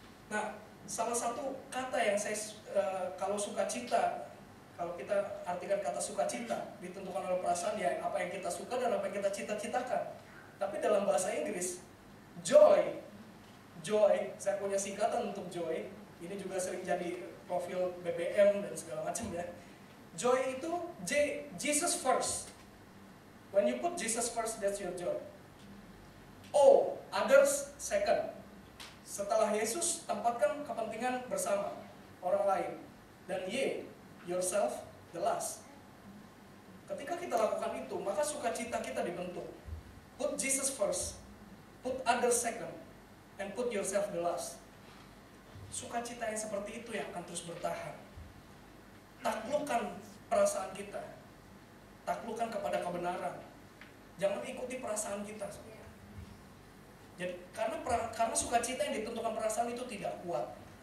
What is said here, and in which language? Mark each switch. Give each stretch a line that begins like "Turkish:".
Indonesian: Nah, salah satu kata yang saya kalau sukacita, kalau kita artikan kata sukacita ditentukan oleh perasaan, ya apa yang kita suka dan apa yang kita cita-citakan. Tapi dalam bahasa Inggris, joy, saya punya singkatan untuk joy. Ini juga sering jadi profil BBM dan segala macam ya.
English: Joy
Indonesian: itu
English: Jesus first. When you put Jesus first, that's your joy. O, others second.
Indonesian: Setelah Yesus, tempatkan kepentingan bersama orang lain. Dan Y,
English: yourself the last.
Indonesian: Ketika kita lakukan itu, maka sukacita kita dibentuk.
English: Put Jesus first, put others second, and put yourself the last.
Indonesian: Sukacita yang seperti itu yang akan terus bertahan. Taklukkan perasaan kita, taklukkan kepada kebenaran. Jangan ikuti perasaan kita. Jadi, karena sukacita yang ditentukan perasaan itu tidak kuat.